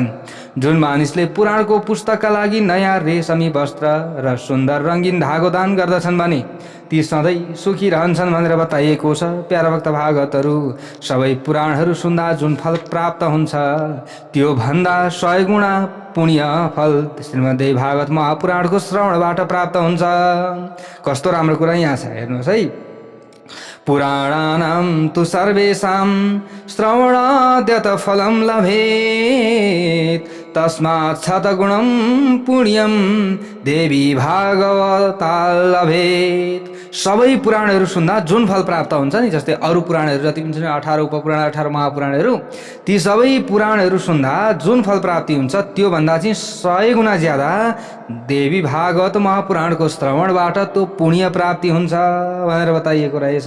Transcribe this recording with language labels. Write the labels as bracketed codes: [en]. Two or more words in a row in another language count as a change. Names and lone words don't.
[ne] जुन मानिसले पुराणको पुस्तकका लागि नयाँ रेशमी वस्त्र र सुन्दर रङ्गीन धागो दान गर्दछन् भने ती सधैँ सुखी रहन्छन् भनेर बताइएको छ। प्यारा भक्त भागवतहरू, सबै पुराणहरू सुन्दा जुन फल प्राप्त हुन्छ त्यो भन्दा 100 गुणा पुण्य फल श्रीमद्देवी भागवत महापुराणको श्रवणबाट प्राप्त हुन्छ। कस्तो राम्रो कुरा यहाँ छ हेर्नुहोस् है। [sa] पुराणानां तु सर्वेषां श्रवणाद्यत फलं लभेत् तस्मात् शतगुणं पुण्यं देवी भागवता लभेत्। [ne] सबै पुराणहरू सुन्दा जुन फल प्राप्त हुन्छ नि, जस्तै अरू पुराणहरू जति पनि छन् 18 उपपुराण 18 महापुराणहरू, ती सबै पुराणहरू सुन्दा जुन फल प्राप्ति हुन्छ त्यो भन्दा चाहिँ 100 गुणा ज्यादा देवी भागवत महापुराणको श्रवणबाट त्यो पुण्य प्राप्ति हुन्छ भनेर बताइएको रहेछ।